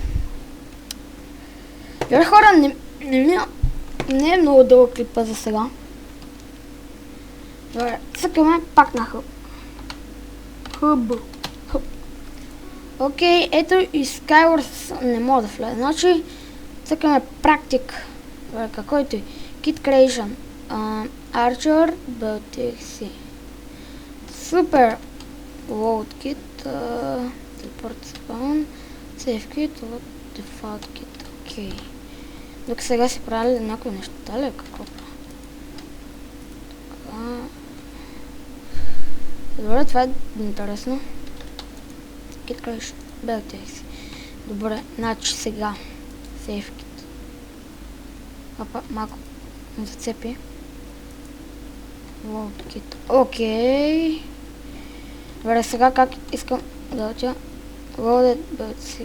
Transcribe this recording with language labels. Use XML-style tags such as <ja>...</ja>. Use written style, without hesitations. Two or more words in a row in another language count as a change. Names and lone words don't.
<bg>Добре хора, не е много дълъг клипа за сега. Добре, цъкаме пак на хъб. Хъб. Окей, ето и Skywars не мога да влезе. Значи, цъкаме практик. Добре, какойто и.</bg> <en>Kit Creation.</en> <bg>Archer, BTXC. Супер!</bg> <en>Load Kit. Teleport Spawn. Save Kit. Default Kit.</en> <bg>Окей. Тук сега си правили някои неща ли? Какво? Добре, това е интересно.</bg> <en>Kit Creation. BTXC.</en> <bg>Добре, значи сега.</bg> <en>Save Kit.</en> <bg>Опа, малко ме зацепи.</bg> <en>Load Kit. Окей.</en> <bg>Добре, сега как искам да отя Loaded BTXC.</bg>